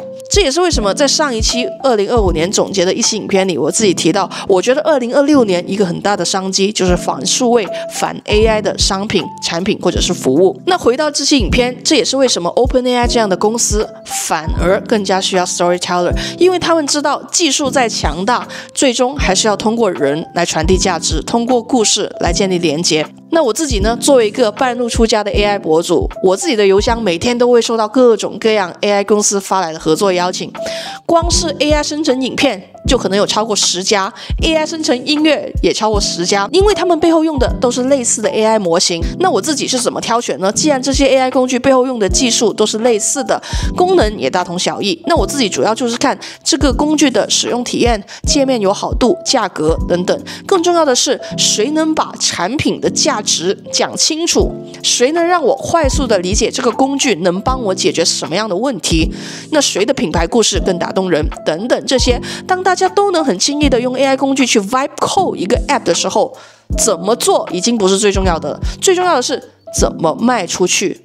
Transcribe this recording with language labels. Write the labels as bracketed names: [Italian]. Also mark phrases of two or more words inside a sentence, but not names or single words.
[Chinese] 這也是為什麼在上一期2025年總結的一期影片裡，我自己提到，我覺得2026年一個很大的商機就是反數位、反 AI 的商品、產品或者是服務。那回到這期影片，這也是為什麼 OpenAI 這樣的公司反而更加需要 Storyteller，因為他們知道技術再強大，最終還是要通過人來傳遞價值，通過故事來建立連結。那我自己呢，作為一個半路出家的 AI 博主，我自己的郵箱每天都會收到各種各樣 AI 公司發來的合作邀請，光是 AI 生成影片就可能有超過10家， AI 生成音樂也超過10家，因為他們背後用的都是類似的 AI 模型。那我自己是怎麼挑選呢？既然這些 AI 工具背後用的技術都是類似的，功能也大同小異，那我自己主要就是看這個工具的使用體驗、界面友好度、價格等等。更重要的是，誰能把產品的價值講清楚，誰能讓我快速的理解這個工具能幫我解決什麼樣的問題，那誰的品牌故事更打動人等等，這些當大家都能很輕易的用 AI 工具去 [English] vibe code [Chinese] 一個 app 的时候，怎麼做已經不是最重要的了，最重要的是怎麼賣出去。